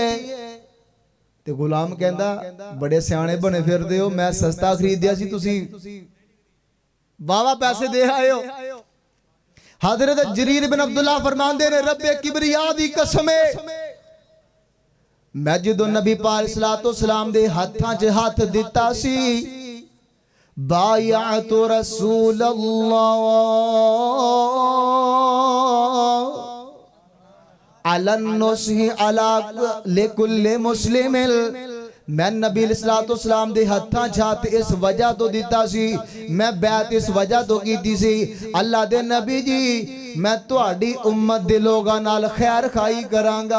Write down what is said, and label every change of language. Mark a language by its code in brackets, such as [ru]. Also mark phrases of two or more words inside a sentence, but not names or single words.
[pa] تے غلام کہندا بڑے سیانے بنے پھردے ہو میں سستا خریدیا سی تسی واوا پیسے دے آئے ہو. حضرت جریر بن عبداللہ فرماندے نے ربِ کبریا دی قسم میں جو نبی پاک [ar] صلى الله عليه وسلم [pa] دے ہتھاں چ ہتھ دتا سی बायअतु [ar] رسول الله على النصح لكل مسلم, [pa] میں نبی علیہ السلام دے ہتھاں چھت اس وجہ توں دتا سی، میں بیعت اس وجہ توں کیتی سی، اللہ دے نبی جی میں تہاڈی امت دے لوگاں نال خیر خواہی کراں گا.